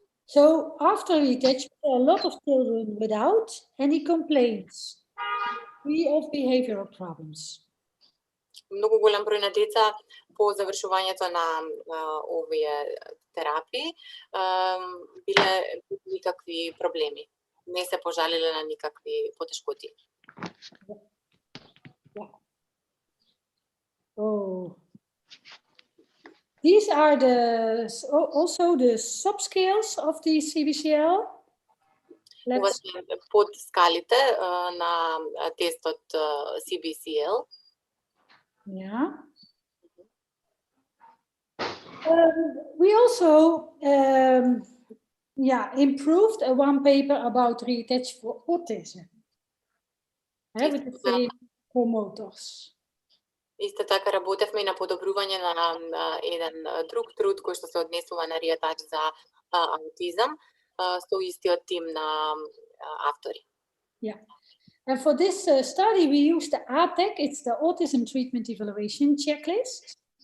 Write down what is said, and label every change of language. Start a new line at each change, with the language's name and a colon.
English: So after reattach, a lot of children without any complaints, free of behavioral problems.
Macedonian: Многу голем број на деца по завршувањето на овие терапии биле никакви проблеми. Не се пожалиле на никакви потешкоти.
English: Yeah. Oh. These are also the subscales of the CBCL.
Macedonian: Ова се подскалите на тестот CBCL.
English: Yeah. We also improved one paper about reattach for autism. With the same promoters.
Macedonian: Исто така работевме и на подобрување на еден друг труд кој што се однесува на Риатач за аутизам со истиот тим на автори.
English: Yeah. And for this study we used the ATEC, it's the Autism Treatment Evaluation Checklist.